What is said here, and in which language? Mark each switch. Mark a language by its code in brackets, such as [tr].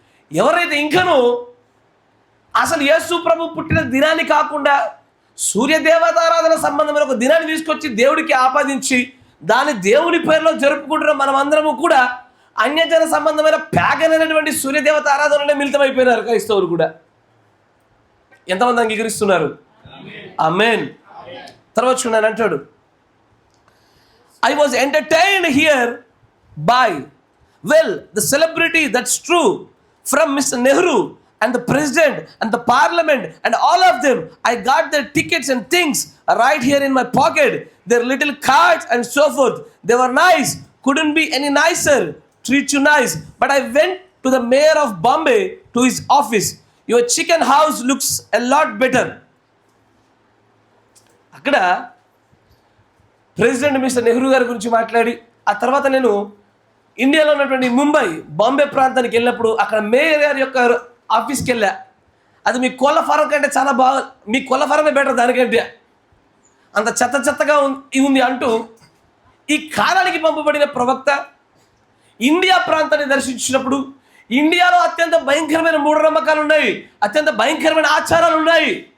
[te] ఎవరైతే ఇంకనూ అసలు యేసు ప్రభు పుట్టిన దినాన్ని కాకుండా సూర్యదేవతారాధన సంబంధమైన ఒక దినాన్ని తీసుకొచ్చి దేవుడికి ఆపాదించి దాని దేవుని పేరులో జరుపుకుంటున్న మనం అందరము కూడా అన్యజన సంబంధమైన ప్యాగనైనటువంటి సూర్యదేవత ఆరాధనలో మిళితమైపోయినారు క్రైస్తవులు కూడా. ఎంతమంది అంగీకరిస్తున్నారు? ఆమేన్. తర్వాత చూడండి అంటాడు, [en] I was entertained here by, well, the celebrity, that's true, from Mr. Nehru and the president and the parliament and all of them. I got their tickets and things right here in my pocket, their little cards and so forth. They were nice, couldn't be any nicer, treat you nice. But I went to the mayor of Bombay to his office. Your chicken house looks a lot better. [te] అక్కడ president mister Nehru గారి గురించి మాట్లాడి ఆ తర్వాత నేను ఇండియాలో ఉన్నటువంటి ముంబై, బాంబే ప్రాంతానికి వెళ్ళినప్పుడు అక్కడ మేయర్ గారి యొక్క ఆఫీస్కి వెళ్ళా. అది మీ కోళ్ళ ఫారం కంటే చాలా బాగా, మీ కోళ్ళ ఫారమే బెటర్ దానికంటే, అంత చెత్తగా ఉంది అంటూ ఈ కాలానికి పంపబడిన ప్రవక్త ఇండియా ప్రాంతాన్ని దర్శించినప్పుడు ఇండియాలో అత్యంత భయంకరమైన మూఢనమ్మకాలు ఉన్నాయి, అత్యంత భయంకరమైన ఆచారాలు ఉన్నాయి